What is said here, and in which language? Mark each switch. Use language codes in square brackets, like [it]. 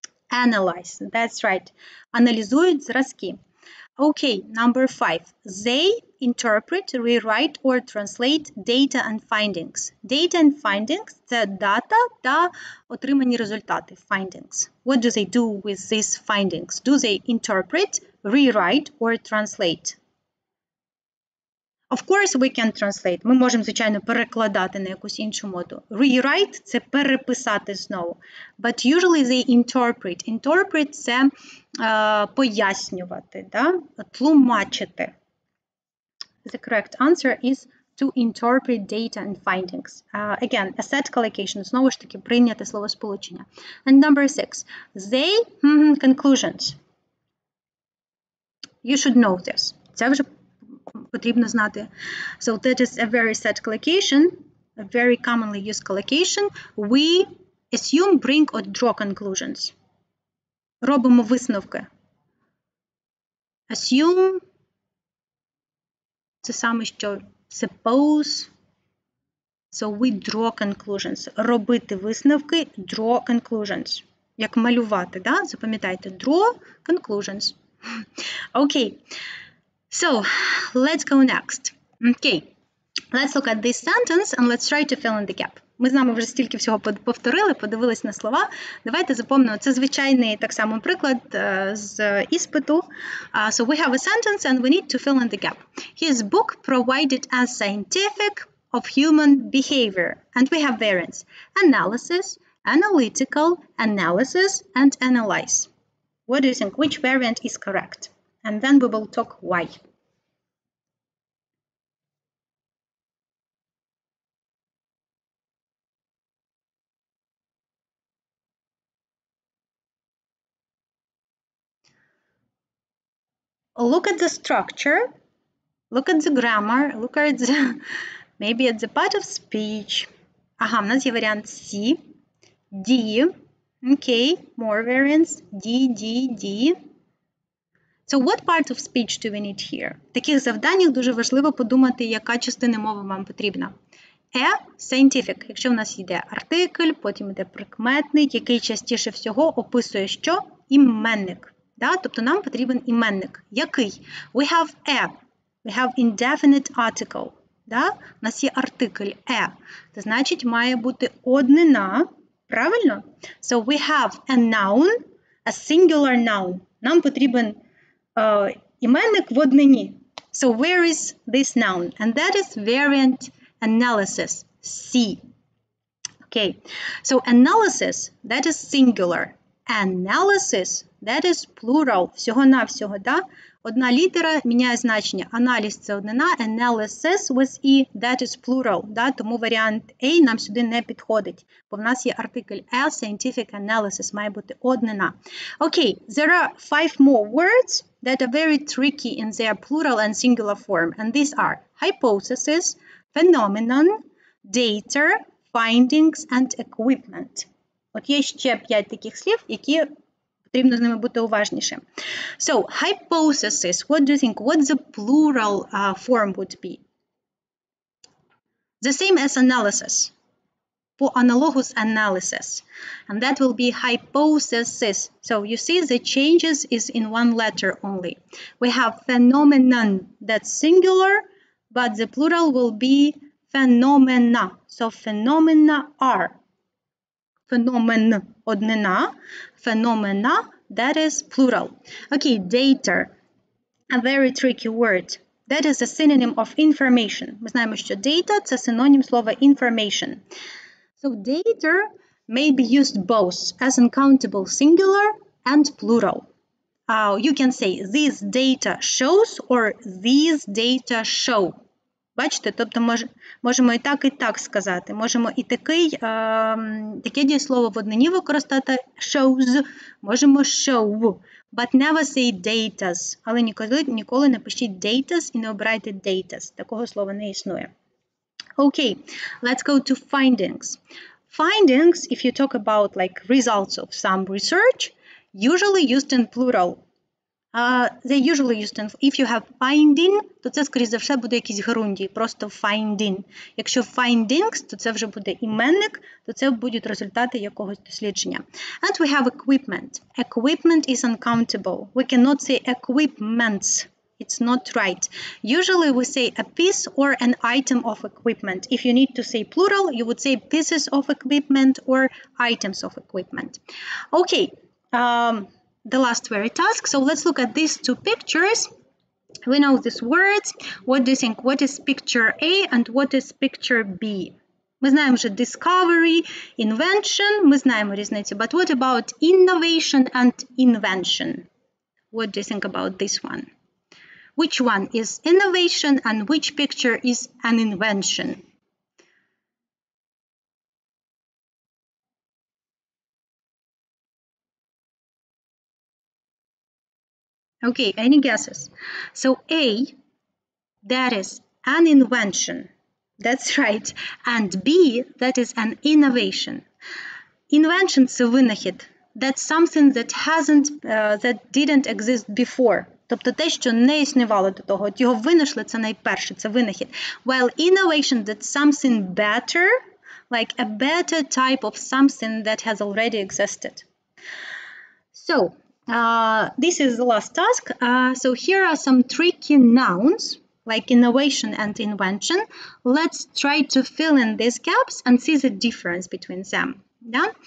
[en] Analyze, that's right. [uk] Аналізують зразки. [en] Okay, number 5. They interpret, rewrite, or translate data and findings. Data and findings [uk] – це дата та отримані результати. [en] Findings. What do they do with these findings? Do they interpret, rewrite, or translate? Of course, we can translate. [uk] Ми можемо, звичайно, перекладати на якусь іншу мову. Rewrite – це переписати знову. [en] But usually they interpret. [uk] Interpret – це пояснювати, тлумачити. [en] The correct answer is to interpret data and findings. Again, a set collocation. [uk] Знову ж таки, прийняти словосполучення. [en] And number 6. They, conclusions. You should know this. [uk] Це вже потрібно знати. [en] So that is a very set collocation, a very commonly used collocation. We assume, bring, or draw conclusions. [uk] Робимо висновки. Assume – це саме що suppose. [en] So we draw conclusions. [uk] Робити висновки, [en] draw conclusions. [uk] Як малювати, да? Запам'ятайте, [en] draw conclusions. Okay. So, let's go next. Okay. Let's look at this sentence and let's try to fill in the gap. [uk] Ми з нами вже стільки всього повторили, подивились на слова. Давайте запомнимо, це звичайний так само приклад з іспиту. [en] So we have a sentence and we need to fill in the gap. His book provided as scientific of human behavior. And we have variants: analysis, analytical, analysis, and analyze. What do you think? Which variant is correct? And then we will talk why. Look at the structure, look at the grammar, look at the, maybe at the part of speech. [uk] Ага, в нас є варіант C, D. [en] Okay, more variants. D. So what part of speech do we need here? [uk] В таких завданнях дуже важливо подумати, яка частина мови вам потрібна. [en] Scientific. [uk] Якщо в нас йде артикль, потім йде прикметник, який частіше всього описує що? Іменник. Да? Тобто нам потрібен іменник. Який? [en] We have indefinite article. [uk] Да? У нас є артикль Це значить, має бути однина. Правильно? [en] So we have a noun, a singular noun. [uk] Нам потрібен іменник в однині. [en] So where is this noun? And that is variant analysis, C. Okay, so analysis, that is singular. Analysis, that is plural. [uk] Всього-навсього, да? Одна літера міняє значення. Аналіз – це однина, [en] analysis with E, that is plural. [uk] Да? Тому варіант A нам сюди не підходить. Бо в нас є артикль scientific analysis, має бути однина. [en] Okay, there are 5 more words that are very tricky in their plural and singular form. And these are hypothesis, phenomenon, data, findings, and equipment. [uk] От є ще 5 таких слів, які потрібно з ними бути уважнішим. [en] So, hypothesis, what do you think? What the plural form would be? The same as analysis. For analogous analysis. And that will be hypothesis. So, you see the changes is in one letter only. We have phenomenon, that's singular, but the plural will be phenomena. So, phenomena are. Phenomen, однина. Phenomena, that is plural. Okay, data, a very tricky word. That is a synonym of information. [uk] Ми знаємо, що data – це синонім слова information. [en] So data may be used both as uncountable singular and plural. You can say this data shows or these data show. [uk] Бачите, тобто можемо і так сказати. Можемо і таке дієслово в однині використати shows, можемо show, [en] but never say datas. [uk] Але ніколи не пишіть datas і не обирайте datas. Такого слова не існує. [en] Okay, let's go to findings. Findings, if you talk about like results of some research, usually used in plural. They usually used in, if you have finding, [uk] то це, скоріш за все, буде якийсь герундій, просто [en] finding. [uk] Якщо findings, то це вже буде іменник, то це будуть результати якогось дослідження. [en] And we have equipment. Equipment is uncountable. We cannot say equipments. It's not right. Usually we say a piece or an item of equipment. If you need to say plural, you would say pieces of equipment or items of equipment. Okay. The last very task. So let's look at these 2 pictures. We know these words. What do you think? What is picture A and what is picture B? [uk] Ми знаємо вже discovery, invention. Ми знаємо різницю. [en] But what about innovation and invention? What do you think about this one? Which one is innovation and which picture is an invention? Okay, any guesses? So A, that is an invention. That's right. And B, that is an innovation. [uk] Invention – це винахід. [en] That's something that didn't exist before. [uk] Тобто те, що не існувало до того. От його винайшли – це найперше, це винахід. [en] While innovation – that's something better, like a better type of something that has already existed. So, this is the last task. So here are some tricky nouns. like innovation and invention, let's try to fill in these gaps and see the difference between them. Yeah?